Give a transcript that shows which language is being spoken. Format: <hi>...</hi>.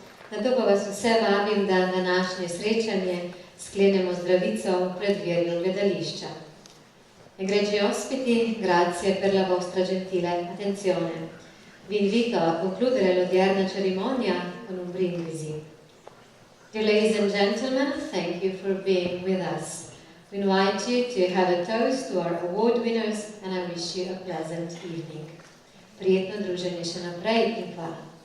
<sl>Nato pa vas vse vabim, da današnje srečanje sklenemo zdravico v predverju gledališča.</sl> <it>Egregi ospiti, grazie per la vostra gentile attenzione. Vi invito a concludere l'odierna cerimonia con un brindisi.</it> <en>Dear ladies and gentlemen, thank you for being with us. We invite you to have a toast to our award winners and I wish you a pleasant evening.</en> <sl>Prijetno druženje še naprej in hvala.</sl>